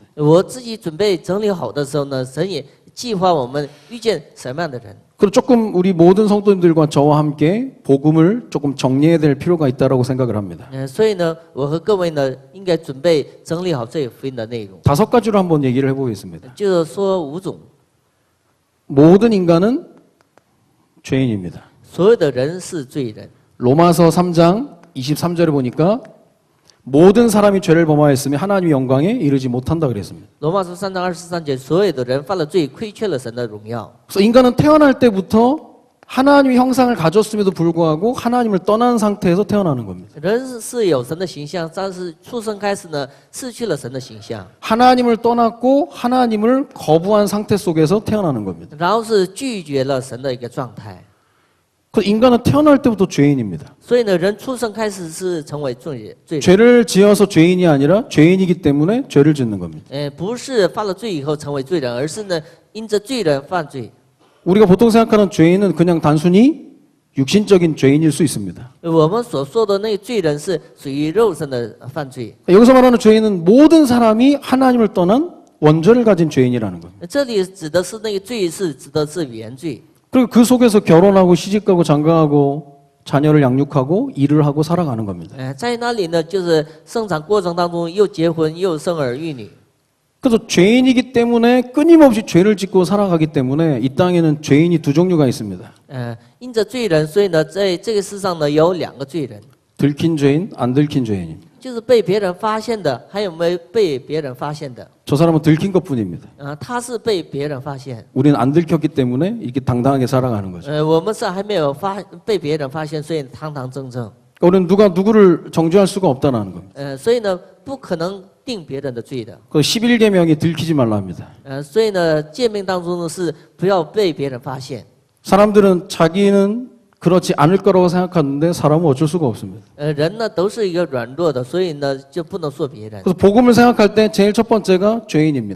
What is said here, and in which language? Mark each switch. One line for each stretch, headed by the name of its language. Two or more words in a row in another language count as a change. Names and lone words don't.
Chinese: 我自己准备整理好的时候呢，神也计划我们遇见什么样的人。
Korean: 그리고 조금 우리 모든 성도님들과 저와 함께 복음을 조금 정리해야 될 필요가 있다고 생각을 합니다.
Chinese: 所以呢，我和各位呢，应该准备整理好这福音的内容，
Korean: 5가지로 한번 얘기를 해보겠습니다.
Chinese: 就是说5种，
Korean: 모든 인간은 죄인입니다.
Chinese: 所有的人是罪人。
Korean: 로마서 3장 23절에 보니까 모든 사람이 죄를 범하였으며 하나님의 영광에 이르지 못한다 그랬습니다.
Chinese: 罗马书3章23节，所有的人犯了罪，亏缺了神的荣耀。
Korean: 그래서 인간은 태어날 때부터 하나님의 형상을 가졌음에도 불구하고 하나님을 떠난 상태에서 태어나는 겁니다.
Chinese: 人是有神的形象，但是出生开始呢，失去了神的形象，
Korean: 하나님을 떠났고 하나님을 거부한 상태 속에서 태어나는 겁니다.
Chinese: 然后是拒绝了神的一个状态。
Korean: 그 인간은 태어날 때부터 죄인입니다.
Chinese: 所以呢，人出生开始是成为罪人，
Korean: 죄를 지어서 죄인이 아니라 죄인이기 때문에 죄를 짓는 겁니다.
Chinese: 不是犯了罪以后成为罪人，而是呢，因着罪人犯罪。
Korean: 우리가 보통 생각하는 죄인은 그냥 단순히 육신적인 죄인일 수 있습니다.
Chinese: 我们所说的那个罪人是属于肉身的犯罪，
Korean: 여기서 말하는 죄인은 모든 사람이 하나님을 떠난 원죄를 가진 죄인이라는 겁니다.
Chinese: 这里指的是那个罪是指的是原罪。
Korean: 그리고 그 속에서 결혼하고 시집가고 장가하고 자녀를 양육하고 일을 하고 살아가는 겁니다.
Chinese: 在那里呢，就是生产过程当中又结婚又生儿育女。
Korean: 그래서 죄인이기 때문에 끊임없이 죄를 짓고 살아가기 때문에 이 땅에는 죄인이 두 종류가 있습니다.
Chinese: 因着罪人，所以呢，在这个世上呢，有2个罪人，
Korean: 들킨 죄인, 안 들킨 죄인입니다.
Chinese: 就是被别人发现的，还有没有被别人发现的。
Korean: 저 사람은 들킨 것뿐입니다.
Chinese: 他是被别人发现，
Korean: 우리는 안 들켰기 때문에 이렇게 당당하게 살아가는 거죠.
Chinese: 我们是还没有被别人发现，所以堂堂正正。
Korean: 우리는 누가 누구를 정죄할 수가 없다는 겁니다.
Chinese: 所以呢，不可能定别人的罪的。
Korean: 그 11계명이 들키지 말라 합니다.
Chinese: 所以呢，诫命当中呢是不要被别人发现。
Korean: 사람들은 자기는 그렇지 않을 거라고 생각하는데 사람은 어쩔 수가 없습니다.
Chinese: 人呢都是一个软弱的，所以呢就不能说别人。
Korean: 그래서 복음을 생각할 때 제일 첫 번째가 죄인입니다.